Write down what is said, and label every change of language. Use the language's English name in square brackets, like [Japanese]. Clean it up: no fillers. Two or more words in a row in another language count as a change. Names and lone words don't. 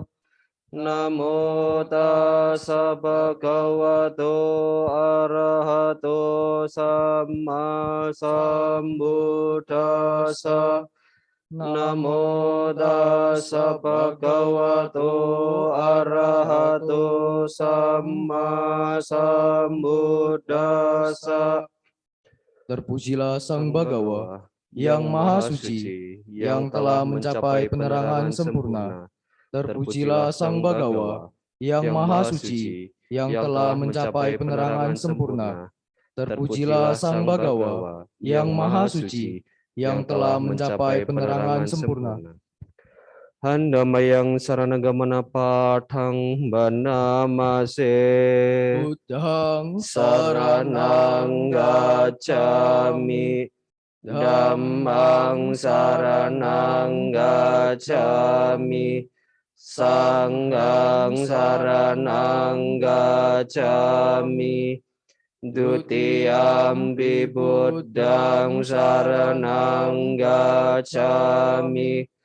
[Pali] Namo tassa Bhagavato Arahato Samma Sambuddhassa. Namo tassa bhagavato arahato sama sambuddhassa. [Indonesian] Terpujilah Sang Bagawa yang Maha Suci, yang telah mencapai penerangan sempurna. Terpujilah Sang Bagawa yang Maha Suci, yang telah mencapai penerangan sempurna. Terpujilah Sang Bagawa yang Maha Suci, yang telah mencapai penerangan sempurna. [Pali] Handamayang saranagamana pathang banamase. Buddhang Saranang gacchami, Dhammang saranang gacchami, Sanghang saranang gacchami, Dutiyampi Buddhang saranang gacchami,